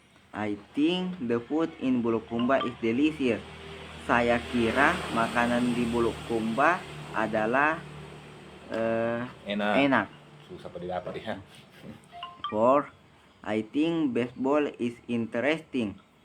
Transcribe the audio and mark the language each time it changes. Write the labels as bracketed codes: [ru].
[en] I think the food in Bulukumba is delicious. [id] Saya kira makanan di Bulukumba adalah enak. Susah pada dapat ya. 4. [en] I think baseball is interesting.